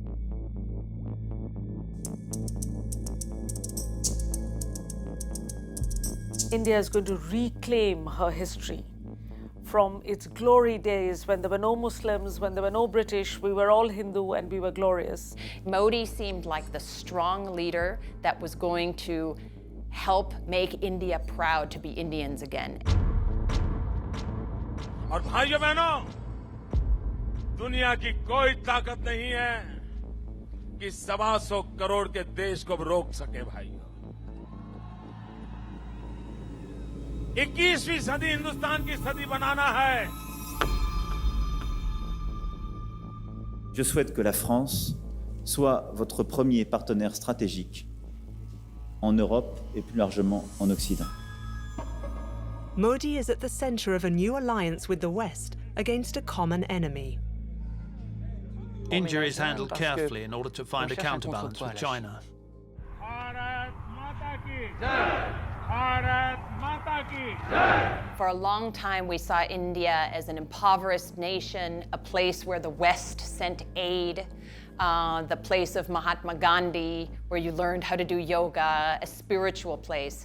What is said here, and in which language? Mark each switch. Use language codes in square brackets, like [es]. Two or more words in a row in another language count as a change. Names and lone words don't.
[en] India is going to reclaim her history from its glory days when there were no Muslims, when there were no British, we were all Hindu and we were glorious. Modi seemed like the strong leader that was going to help make India proud to be Indians again. [hi] और भाइयों बहनों, दुनिया की कोई ताकत नहीं है कि 125 करोड़ के देश को रोक सके भाइयों। 21वीं सदी हिंदुस्तान की सदी बनाना है। [fr] Je souhaite que la France soit votre premier partenaire stratégique en Europe et plus largement en Occident. [en] Modi is at the center of a new alliance with the West against a common enemy. India is handled carefully in order to find a counterbalance with China. For a long time, we saw India as an impoverished nation, a place where the West sent aid, the place of Mahatma Gandhi, where you learned how to do yoga, a spiritual place.